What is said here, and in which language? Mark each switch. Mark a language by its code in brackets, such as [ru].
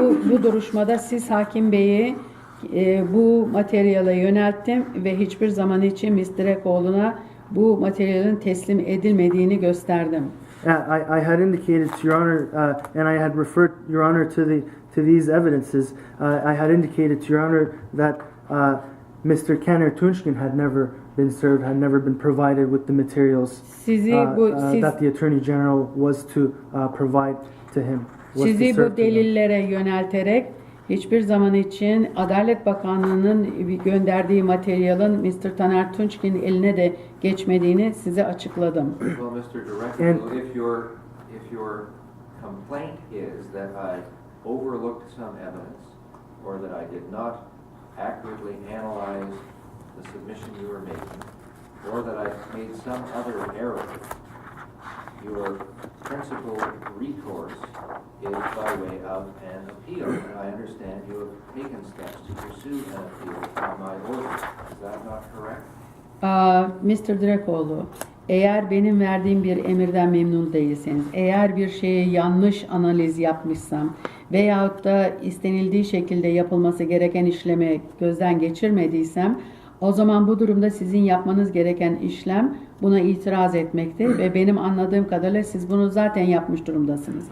[tr] Bu duruşmada siz hakim beyi bu materyale yönelttim ve hiçbir zaman için Ms. Direkoğlu'na bu materyalin teslim edilmediğini gösterdim. [en] I had indicated to Your Honor, and I had referred Your Honor to these evidences. I had indicated to Your Honor that Mr. Kemal Tunçkin had never been served, had never been provided with the materials that the Attorney General was to provide to him. [tr] Sizi bu delillere yönelterek hiçbir zaman için Adalet Bakanlığı'nın gönderdiği materyalin Mr. Taner Tunçkin'in eline de geçmediğini size açıkladım. [en] Well, Mr. Direkoglu, if your complaint is that I overlooked some evidence or that I did not accurately analyze the submission you were making or that I made some other error, your principal recourse is by way of an appeal, and I understand you have taken steps to pursue an appeal from my order. Is that not correct? [tr] Mr. Direkoglu, eğer benim verdiğim bir emirden memnun değilseniz, eğer bir şeye yanlış analiz yapmışsam veyahut da istenildiği şekilde yapılması gereken işlemi gözden geçirmediysem, o zaman bu durumda sizin yapmanız gereken işlem buna itiraz etmektir ve benim anladığım kadarıyla siz bunu zaten yapmış durumdasınız.